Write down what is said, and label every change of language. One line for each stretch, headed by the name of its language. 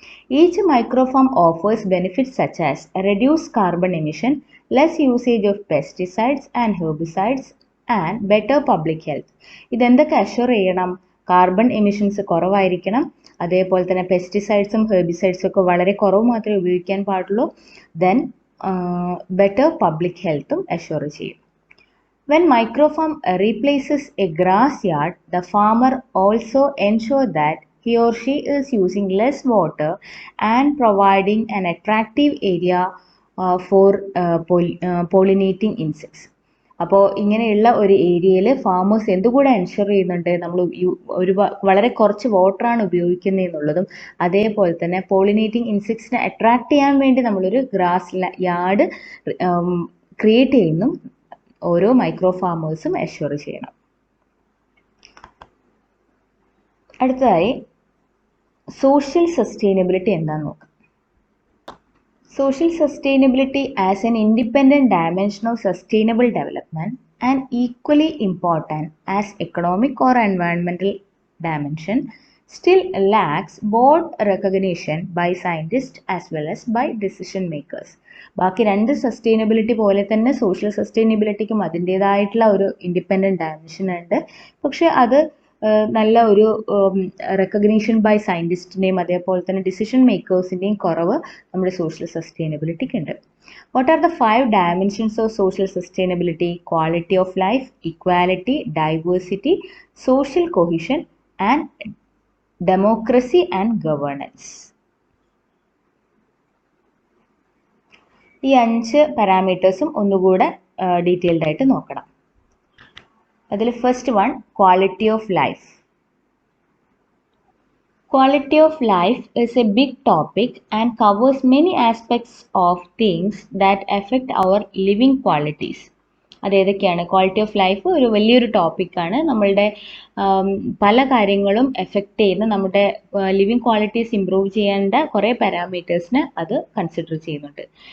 English: Each microfarm offers benefits such as reduced carbon emission, less usage of pesticides and herbicides, and better public health.
Malayalam: ഇതെന്തൊക്കെ assure ചെയ്യണം? Carbon emissions കുറവായിരിക്കണം, അതേപോലെ തന്നെ പെസ്റ്റിസൈഡ്സും ഹെർബിസൈഡ്സും ഒക്കെ വളരെ കുറവ് മാത്രമേ ഉപയോഗിക്കാൻ പാടുള്ളൂ. ദെൻ ബെറ്റർ പബ്ലിക് ഹെൽത്തും അഷ്വർ ചെയ്യും.
English: When microfarm replaces a grass yard, the farmer also ensures that he or she is using less water and providing an attractive area for pollinating insects.
Malayalam: അപ്പോൾ ഇങ്ങനെയുള്ള ഒരു ഏരിയയിൽ ഫാമേഴ്സ് എന്തുകൂടെ എൻഷുർ ചെയ്യുന്നുണ്ട്, നമ്മൾ വളരെ കുറച്ച് വാട്ടറാണ് ഉപയോഗിക്കുന്നതെന്നുള്ളതും അതേപോലെ തന്നെ പോളിനേറ്റിംഗ് ഇൻസെക്ട്സിനെ അട്രാക്ട് ചെയ്യാൻ വേണ്ടി നമ്മളൊരു ഗ്രാസ് യാർഡ് ക്രിയേറ്റ് ചെയ്യുന്നു ഓരോ മൈക്രോ ഫാമേഴ്സും അഷ്വർ ചെയ്യണം. അടുത്തതായി സോഷ്യൽ സസ്റ്റൈനബിലിറ്റി എന്താണെന്ന് നോക്കാം.
English: Social sustainability as an independent dimension of sustainable development and equally important as economic or environmental dimension still lacks both recognition by scientists as well as by decision makers.
Malayalam: ബാക്കി രണ്ട് sustainability പോലെ തന്നെ social സസ്റ്റൈനബിലിറ്റിക്കും അതിൻ്റേതായിട്ടുള്ള ഒരു independent dimension ഉണ്ട്. പക്ഷെ അത് നല്ല ഒരു റെക്കഗ്നീഷൻ ബൈ സയൻറ്റിസ്റ്റിൻ്റെയും അതേപോലെ തന്നെ ഡിസിഷൻ മേക്കേഴ്സിൻ്റെയും കുറവ് നമ്മുടെ സോഷ്യൽ സസ്റ്റൈനബിലിറ്റിക്ക് ഉണ്ട്.
English: What are the 5 dimensions of social sustainability? Quality of life, equality, diversity, social cohesion and democracy and governance.
Malayalam: ഈ 5 പാരാമീറ്റേഴ്സും ഒന്നുകൂടെ ഡീറ്റെയിൽഡ് ആയിട്ട് നോക്കണം. അതിൽ first one quality of life.
English: Quality of life is a big topic and covers many aspects of things that affect our living qualities.
Malayalam: അതേതൊക്കെയാണ്? Quality of life ഒരു വലിയൊരു ടോപ്പിക്കാണ്. നമ്മളുടെ പല കാര്യങ്ങളും എഫക്റ്റ് ചെയ്യുന്ന നമ്മുടെ ലിവിങ് ക്വാളിറ്റീസ് ഇമ്പ്രൂവ് ചെയ്യേണ്ട കുറേ പാരാമീറ്റേഴ്സിന് അത് കൺസിഡർ ചെയ്യുന്നുണ്ട്.